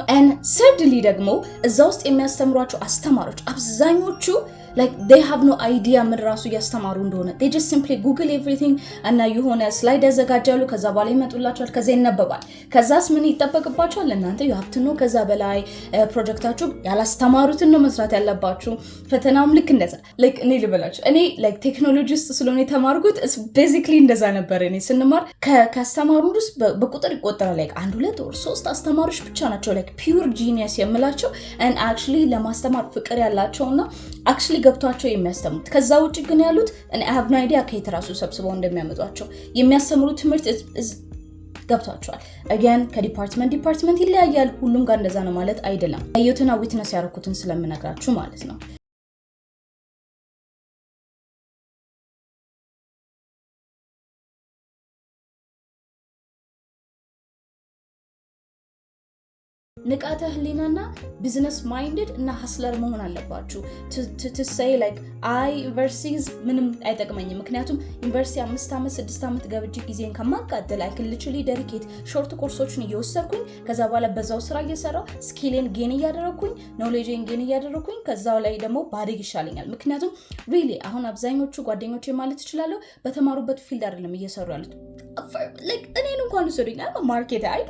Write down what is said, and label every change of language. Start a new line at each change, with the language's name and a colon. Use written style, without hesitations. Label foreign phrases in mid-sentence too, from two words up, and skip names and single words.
English: and thirdly
Amharic: ደግሞ እዛ ውስጥ የሚያስተምሯቸው አስተማሪዎች አብዛኞቹ
English: like they have no idea
Amharic: ምን ራሱ ያስተማሩ እንደሆነ
English: they just simply google everything
Amharic: እና የሆነ ስላይድ ያዘጋጃሉ። ከዛ በኋላ ይመጡላችኋል። ከዛ ይነበባል። ከዛስ ምን ይጠበቅባችኋል? እናንተ
English: you have to know
Amharic: ከዛ በላይ ፕሮጀክታችሁ ያላስተማሩትን ነው መስራት ያለባችሁ። ፈተናውም ልክ እንደዛ like እኔ ልበላችሁ እኔ like ቴክኖሎጂስት ስለሆነ የተማርኩት basically እንደዛ ነበር። እኔ ስንማር ከአስተማሩ ውስጥ በቁጥር ይቆጠራል። like 1 2 or 3 አስተማሪዎች ብቻ ናቸው like
English: pure genius
Amharic: የምላቸው and actually ለማስተማር ፍቅር ያላቸውና actually ገብቷቸው የሚያስተምሩት። ከዛ ውጪ ግን ያሉት እኔ
English: I have no idea
Amharic: ከየት ራሱ ሰብስበው እንደሚያመጧቸው የሚያስተምሩት ትምህርት ገብቷቸዋል። again ከዲፓርትመንት ይለያያል። ሁሉም ጋር እንደዛ ነው ማለት አይደለም። አየሁትና ዊትነስ ያደረኩትን ስለምነግራችሁ ማለት ነው። ንቃተ ህሊናና
English: business minded
Amharic: እና ሀስለር መሆን አለባችሁ
English: to say like I
Amharic: ዩኒቨርሲቲስ ምንም አይጠቅመኝም። ምክንያቱም ዩኒቨርሲቲ 5 ዓመት 6 ዓመት ገብቼ ጊዜን ከማቃጠል
English: I can literally dedicate short courses
Amharic: እየወሰድኩኝ ከዛ በኋላ በዛው ስራ እየሰራው ስኪልን ጌን እያደረኩኝ ኖሌጅን ጌን እያደረኩኝ ከዛው ላይ ደግሞ ባድግ ይሻለኛል። ምክንያቱም really አሁን አብዛኞቹ ጓደኞቼ ማለት እችላለሁ በተማሩበት ፊልድ አይደለም እየሰሩ ያሉት። like እኔን እንኳን ወሰዱኝ።
English: I'm a marketer.